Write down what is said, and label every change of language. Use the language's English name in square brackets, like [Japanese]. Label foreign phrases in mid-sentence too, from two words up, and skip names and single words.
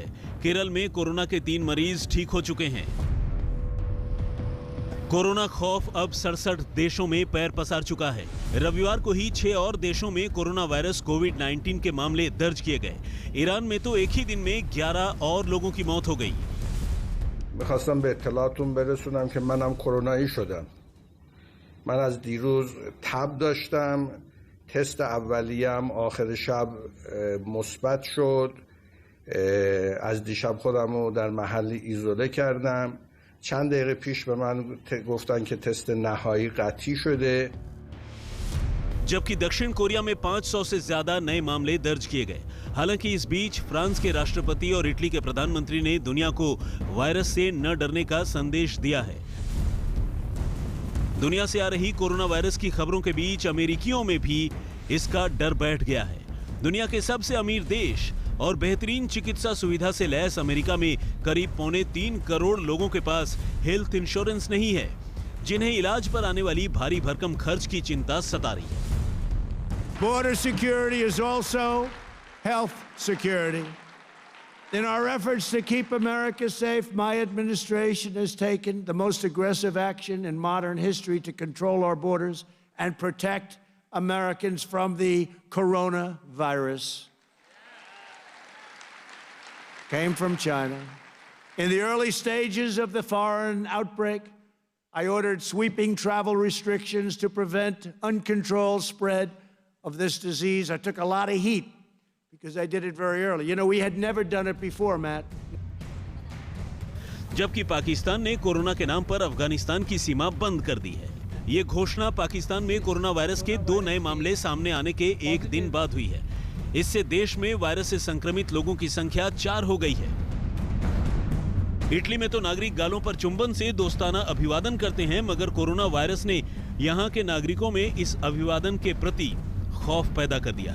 [Hindi] केरल में कोरोना के 3 मरीज ठीक हो चुके हैं। कोरोना खौफ अब 67 देशों में पैर पसार चुका है। रविवार को ही 6 और देशों में कोरोना वायरस कोविड-19 के मामले दर्ज किए गए। ईरान में तो एक ही दिन में 11 और लोगों की मौत हो गई। [Persian] می‌خواستم به اطلاعتون برسونم که منم کرونایی شدم. من از دیروز تب داشتم. تست اولیه‌ام آخر شب مثبت شد. از دیشب خودم رو در محلی ایزوله کردم. چند دقیقه پیش به من گفتن که تست نهایی قطعی شده. [Hindi] जबकि दक्षिण कोरिया में 500 से ज्यादा नए मामले दर्ज किए गए। हालांकि इस बीच फ्रांस के राष्ट्रपति और इटली के प्रधानमंत्री ने दुनिया को वायरस से न डरने का संदेश दिया है। दुनिया से आ रही कोरोना वायरस की खबरों के बीच अमेरिकियों में भी इसका डर बैठ गया है। दुनिया के सबसे अमीर देश और बेहतरीन चिकित्सा सुविधा से लैस अमेरिका में करीब 3.25 करोड़ लोगों के पास [English] health insurance [Hindi] नहीं है, जिन्हें इलाज पर आने वाली भारी भरकम खर्च की चिंता सता रही है। [English] Border security is also health security. In our efforts to keep America safe, my administration has taken the most aggressive action in modern history to control our borders and protect Americans from the coronavirus. Came from China. In the early stages of the foreign outbreak, I ordered sweeping travel restrictions to prevent uncontrolled spread of this disease. I took a lot of heat because I did it very early. You know, we had never done it before, Matt. [Hindi] जबकि पाकिस्तान ने कोरोना के नाम पर अफगानिस्तान की सीमा बंद कर दी है। ये घोषणा पाकिस्तान में कोरोना वायरस के 2 नए मामले सामने आने के 1 दिन बाद हुई है। इससे देश में वायरस से संक्रमित लोगों की संख्या 4 हो गई है। इटली में तो नागरिक गालों पर चुंबन से दोस्ताना अभिवादन करते हैं, मगर कोरोना वायरस ने यहाँ के नागरिकों में इस अभिवादन के प्रति खौफ पैदा कर दिया है।